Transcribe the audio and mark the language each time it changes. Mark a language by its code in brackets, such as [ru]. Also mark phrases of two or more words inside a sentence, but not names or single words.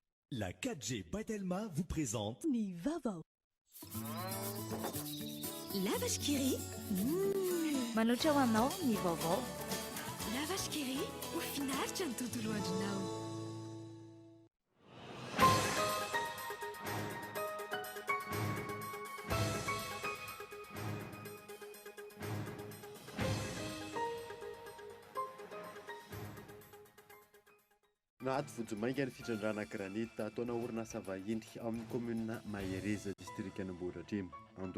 [fr] La 4G Batelma vous présente [mg] Ni Vavao. [fr] La vache qui rit. [mg] Manoatra ho anao ny vaovao. [fr] La vache qui rit. [mg] Mahafinaritra ny tontolo andronao. Nahaty vojomainga ny fitrandrana granita ataona orinasa vahiny amin'ny komuna Mahereza distrika Ambohidratrimo Andony.